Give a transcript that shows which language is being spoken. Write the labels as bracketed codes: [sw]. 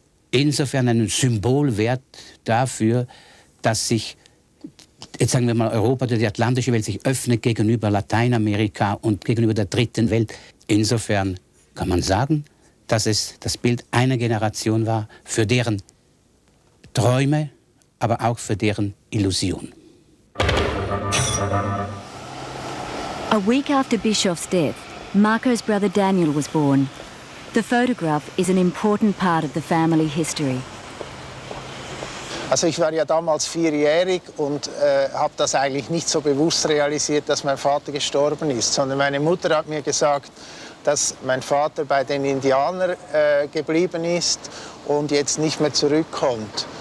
[de] Insofern einen Symbolwert dafür, dass sich, jetzt sagen wir mal, Europa oder die atlantische Welt sich öffnet gegenüber Lateinamerika und gegenüber der dritten Welt. Insofern kann man sagen, dass es das Bild einer Generation war, für deren Träume, aber auch für deren Illusion. [en] A week after Bischoff's death, Marco's brother Daniel was born. The photograph is an important part of the family history. [de] Also ich war ja damals 4-jährig und habe das eigentlich nicht so bewusst realisiert, dass mein Vater gestorben ist, sondern meine Mutter hat mir gesagt, dass mein Vater bei den Indianern geblieben ist und jetzt nicht mehr zurückkommt.